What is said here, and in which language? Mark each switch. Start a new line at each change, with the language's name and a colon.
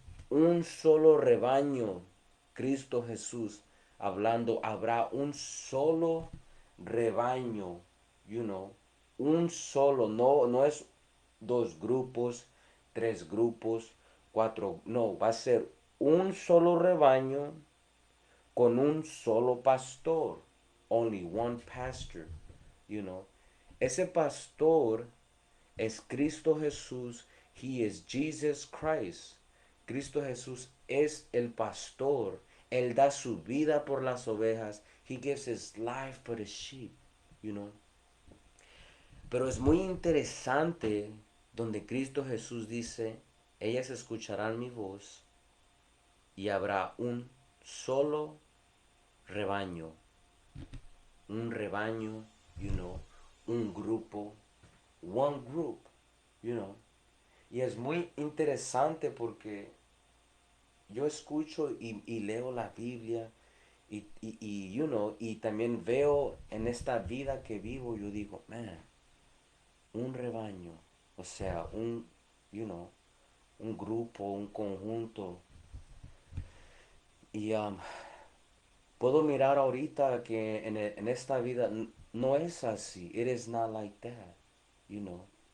Spanish: un solo rebaño. Cristo Jesús hablando, habrá un solo rebaño, you know, un solo, no es dos grupos, tres grupos, cuatro, no, va a ser un solo rebaño con un solo pastor, only one pastor, you know. Ese pastor es Cristo Jesús. He is Jesus Christ. Cristo Jesús es el pastor. Él da su vida por las ovejas.
English: He gives his life for the sheep, you know.
Spanish: Pero es muy interesante donde Cristo Jesús dice, ellas escucharán mi voz y habrá un solo rebaño. Un rebaño, you know, un grupo, one group, you know. Y es muy interesante porque yo escucho y leo la Biblia you know, y también veo en esta vida que vivo, yo digo, man, un rebaño, o sea, you know, un grupo, un conjunto. Y puedo mirar ahorita que en esta vida no es así.
English: It is not like that, you know.